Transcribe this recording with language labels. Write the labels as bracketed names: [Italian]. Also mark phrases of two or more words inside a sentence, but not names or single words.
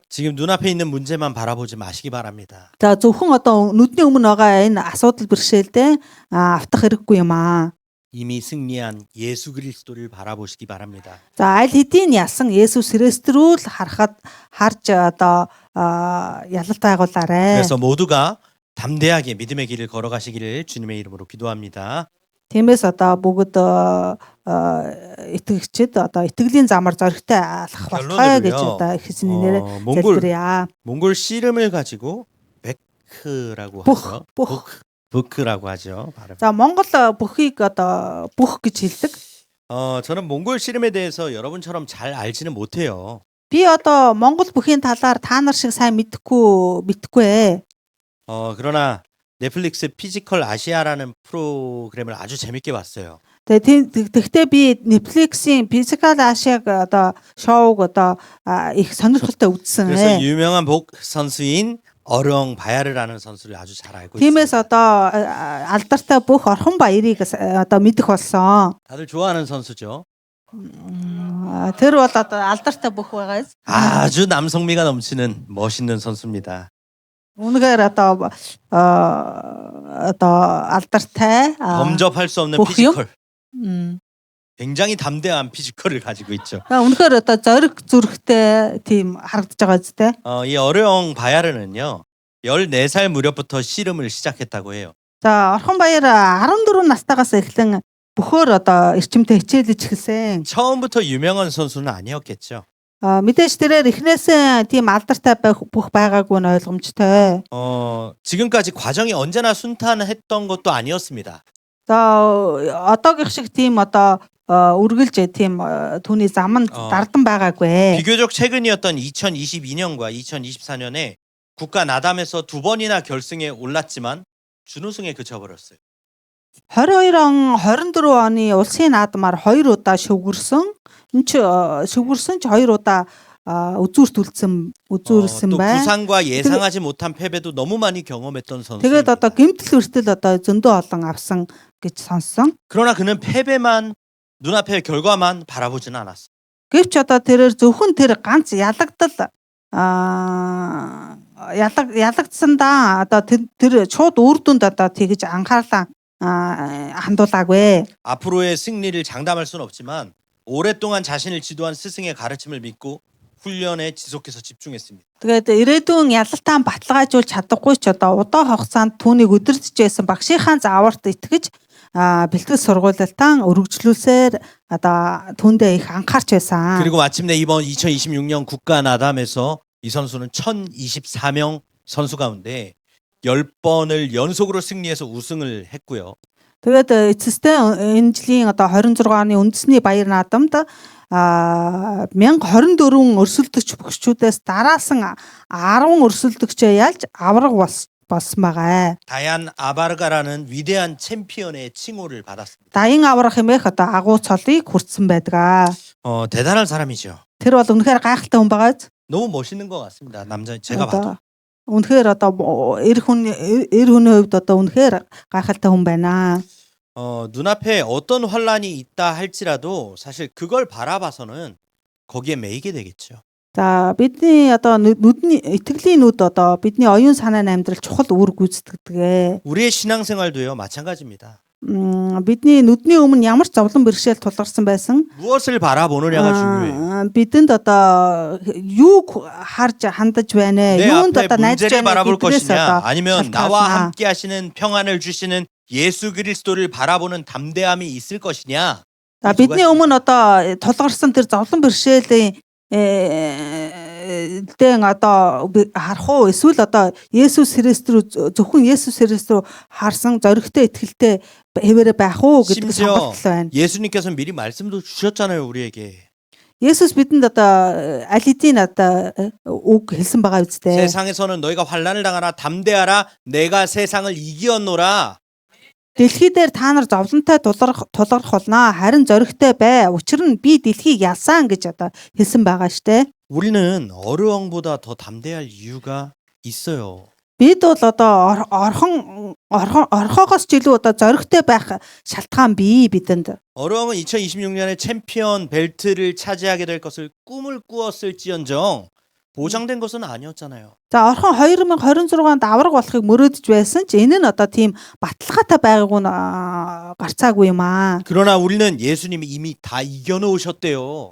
[Korean] 지금 눈앞에 있는 문제만 바라보지 마시기 바랍니다. [Mongolian] За зөвхөн одоо нүдний өмнө байгаа энэ асуудал бэрхшээлдээ автах хэрэггүй юм аа. [Korean] 이미 승리한 예수 그리스도를 바라보시기 바랍니다. [Mongolian] За аль хэдийн ялсан Есүс Христ рүү л харж одоо ялалт байгуулаарэ. [Korean] 그래서 모두가 담대하게 믿음의 길을 걸어가시기를 주님의 이름으로 기도합니다. [Mongolian] Тиймээс одоо бүгд итгэгчид одоо итгэлийн замаар зоригтой алхах болтугай гэж одоо эзний нэрээр залбирая. [Korean] 몽골 씨름을 가지고 베크라고 하죠. 부크라고 하죠. [Mongolian] 자, Монгол бөхийг одоо 부크 гэж хэлдэг. [Korean] 저는 몽골 씨름에 대해서 여러분처럼 잘 알지는 못해요. [Mongolian] Би одоо Монгол бүхийн талаар та нар шиг сайн мэдхгүй. [Korean] 그러나 넷플릭스 피지컬 아시아라는 프로그램을 아주 재밌게 봤어요. [Mongolian] Тэгтээ би Netflix-ийн Physical Asia одоо шоуг одоо их сонирхолтой үзсэн. [Korean] 그래서 유명한 복 선수인 어령 바야르라는 선수를 아주 잘 알고 있습니다. [Mongolian] 팀에서 одоо алдартай бүх орхон баярыг одоо мэдэх болсон. [Korean] 다들 좋아하는 선수죠. [Mongolian] Тэр бол одоо алдартай бүх байгаа. [Korean] 아주 남성미가 넘치는 멋있는 선수입니다. [Mongolian] Үнэхээр одоо алдартай [Korean] 범접할 수 없는 피지컬. 굉장히 담대한 피지컬을 가지고 있죠. [Mongolian] Үнэхээр одоо зориг зүрхтэй тийм харагдаж байгаа зү. [Korean] 이 어르엉 바야르는요 14살 무렵부터 씨름을 시작했다고 해요. [Mongolian] За Орхон Баяр 14 настайгаас эхлэн бөхөр одоо эрчимтэй хичээлж эхэлсэн. [Korean] 처음부터 유명한 선수는 아니었겠죠. [Mongolian] Мэдээж тэрээр эхнээсээ тийм алдартай бүх байгаагүй нь ойлгомжтой. [Korean] 지금까지 과정이 언제나 순탄했던 것도 아니었습니다. [Mongolian] За одоогийнх шиг тийм одоо үргэлж тийм түүний зам нь дардан байгаагүй. [Korean] 비교적 최근이었던 2022년과 2024년에 국가 나담에서 2번이나 결승에 올랐지만 준우승에 그쳐버렸어요. [Mongolian] 22 он 24 оны улсын наадмаар 2 удаа шүгүрсэн. Энд чи шүгүрсэн ч 2 удаа үзүүрсэн [Korean] 또 [Mongolian] байна. [Korean] 부상과 예상하지 못한 패배도 너무 많이 경험했던 선수. [Mongolian] Тэгээд одоо гэмтэл хүртэл одоо зөндөө олон авсан гэж сонссон. [Korean] 그러나 그는 패배만 눈앞의 결과만 바라보지는 않았어. [Mongolian] Гэвч одоо тэрээр зөвхөн тэр ганц ялагдал ялагдсандаа одоо тэр шууд үр дүнд одоо тэгж анхаарлаа хандуулаагүй. [Korean] 앞으로의 승리를 장담할 수는 없지만 오랫동안 자신을 지도한 스승의 가르침을 믿고 훈련에 지속해서 집중했습니다. [Mongolian] Тэгээд ирээдүйн ялалтаа баталгаажуулж чадахгүй ч одоо удаан хугацаанд түүнийг өдөртөж байсан багшийнхаа зааварт итгэж бэлтгэл сургуулиалтаа өргөжлүүлсээр одоо түүндээ их анхаарч байсан. [Korean] 그리고 마침내 이번 2026년 국가 나담에서 이 선수는 1024명 선수 가운데 10번을 연속으로 승리해서 우승을 했고요. [Mongolian] Тэгээд эцэстээ энэ жилийн одоо 26 оны үндэсний баяр наадамд 1024 өрсөлдөгч боксчүүдээс дараасан 10 өрсөлдөгчөө ялж авраг болсон байгаа. [Korean] 다얀 아바르가라는 위대한 챔피언의 칭호를 받았습니다. [Mongolian] Даян аврах хэмээх одоо агуу цолыг хүртсэн байдаг. [Korean] 대단한 사람이죠. [Mongolian] Тэр бол үнэхээр гайхалтай хүн байгаа. [Korean] 너무 멋있는 것 같습니다. 제가 봐도. [Mongolian] Үнэхээр одоо эр хүний хувьд одоо үнэхээр гайхалтай хүн байна. [Korean] 눈앞에 어떤 환란이 있다 할지라도 사실 그걸 바라봐서는 거기에 매이게 되겠죠. [Mongolian] За бидний одоо нүдний итгэлийн нүд одоо бидний оюун санааны амьдрал чухал үүрэг гүйцэтгэдэг. [Korean] 우리의 신앙생활도요 마찬가지입니다. [Mongolian] Бидний нүдний өмнө ямар ч зовлон бэрхшээл тулгарсан байсан. [Korean] 무엇을 바라보느냐가 중요해요. [Mongolian] Бидэнд одоо юу харж хандаж байна? Юунд одоо найдаж [Korean] 문제를 [Mongolian] байна [Korean] 바라볼 [Mongolian] гэдгээс [Korean] 것이냐 [Mongolian] одоо [Korean] 아니면 나와 함께 하시는 평안을 주시는 예수 그리스도를 바라보는 담대함이 있을 것이냐. [Mongolian] За бидний өмнө одоо тулгарсан тэр зовлон бэрхшээлийн дэн одоо харах уу эсвэл одоо Есүс Христ рүү зөвхөн Есүс Христ рүү харсан зоригтой итгэлтэй хэвээрээ байх уу гэдэг сонголт байна. [Korean] 예수님께서 미리 말씀도 주셨잖아요 우리에게. [Mongolian] Есүс бидэнд одоо аль хэдийн одоо үг хэлсэн байгаа үстэй. [Korean] 세상에서는 너희가 환난을 당하라 담대하라 내가 세상을 이기었노라. [Mongolian] Дэлхий дээр та нар зовлонтой тулгарх болно. Харин зоригтой бай. Учир нь би дэлхийг ялсан гэж одоо хэлсэн байгаа штэ. [Korean] 우리는 어르엉보다 더 담대할 이유가 있어요. [Mongolian] Бид бол одоо орхоогоос ч илүү одоо зоригтой байх шалтгаан бий бидэнд. [Korean] 어르엉은 2026년에 챔피언 벨트를 차지하게 될 것을 꿈을 꾸었을지언정 보장된 것은 아니었잖아요. [Mongolian] За орхон 2026-нд авраг болохыг мөрөөдөж байсан ч энэ нь одоо тийм баталгаатай байгааг нь гарцаагүй юм аа. [Korean] 그러나 우리는 예수님이 이미 다 이겨놓으셨대요.